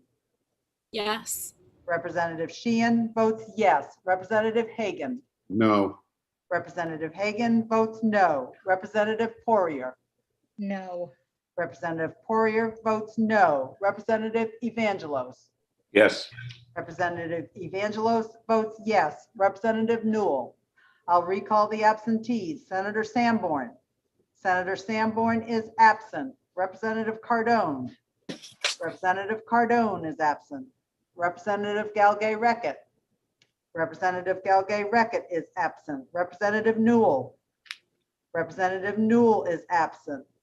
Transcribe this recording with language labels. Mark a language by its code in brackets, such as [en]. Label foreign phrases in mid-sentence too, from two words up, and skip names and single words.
[en] Yes. Representative Sheehan votes yes. Representative Hagan. No. Representative Hagan votes no. Representative Poirier. No. Representative Poirier votes no. Representative Evangelos. Yes. Representative Evangelos votes yes. Representative Newell. I'll recall the absentees. Senator Sanborn. Senator Sanborn is absent. Representative Cardone. Representative Cardone is absent. Representative Galgay-Reckett. Representative Galgay-Reckett is absent. Representative Newell. Representative Newell is absent.